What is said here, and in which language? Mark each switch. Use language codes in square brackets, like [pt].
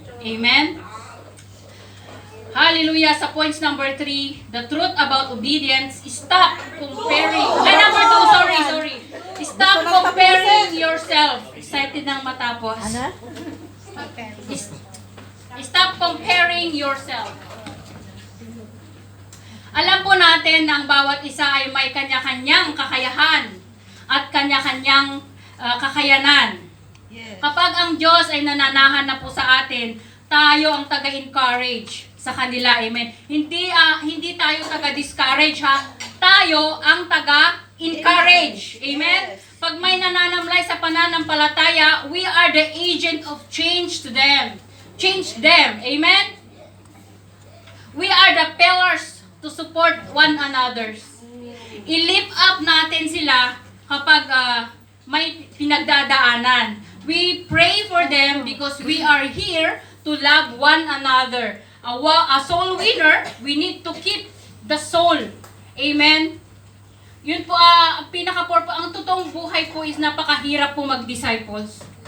[en] Amen? Hallelujah! Sa points number 3, the truth about obedience, stop comparing. Number 2, sorry. Stop comparing yourself. [tl] Excited nang matapos. Ano? [en] Stop comparing yourself. [tl] Alam po natin na ang bawat isa ay may kanya-kanyang kakayahan at kanya-kanyang kakayanan. Kapag ang Diyos ay nananahan na po sa atin, tayo ang taga-encourage sa kanila. Amen. Hindi tayo taga-discourage, ha. Tayo ang taga-encourage. Amen. Pag may nananamlay sa pananampalataya, [en] we are the agent of change to them. Change them. Amen. We are the pillars to support one another. [tl] I-lift up natin sila kapag may pinagdadaanan. [en] We pray for them because we are here to love one another. A soul winner, we need to keep the soul. Amen? [tl] Yun po, ang ang totoong buhay po is napakahirap po mag-disciples.